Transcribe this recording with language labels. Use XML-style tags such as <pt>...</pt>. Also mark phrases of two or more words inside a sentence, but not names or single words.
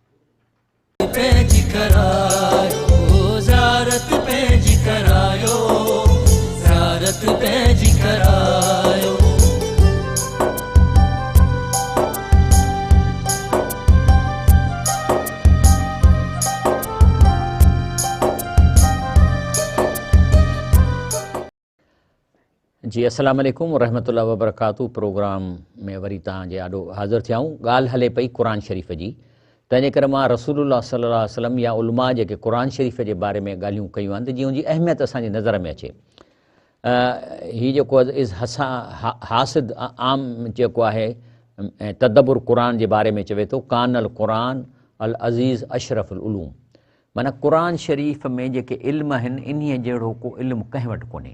<sd>पंहिंजी करायो ज़ारत, पंहिंजी करायो ज़ारत, पंहिंजी करायो।</sd> <ar>जी السلام عليكم ورحمة الله وبركاته.</ar> <sd>प्रोग्राम में वरी तव्हांजे आॾो हाज़िर थिया आहियूं। ॻाल्हि हले पई क़ुरान शरीफ़ जी, तंहिंजे करे मां रसूलुल्लाह</sd> <ar>صلى الله عليه وسلم</ar> <sd>या उलमा जेके क़ुरान शरीफ़ जे बारे में ॻाल्हियूं कयूं आहिनि त जीअं हुनजी अहमियत असांजी नज़र में अचे। हीअ जेको हासिद आम जेको आहे तदब्बुर क़ुरान जे बारे में चवे थो,</sd> <ar>كان القرآن العزيز أشرف العلوم,</ar> <sd>माना क़ुरान शरीफ़ में जेके इल्म आहिनि इन्हीअ जहिड़ो को इल्मु कंहिं वटि कोन्हे।</sd>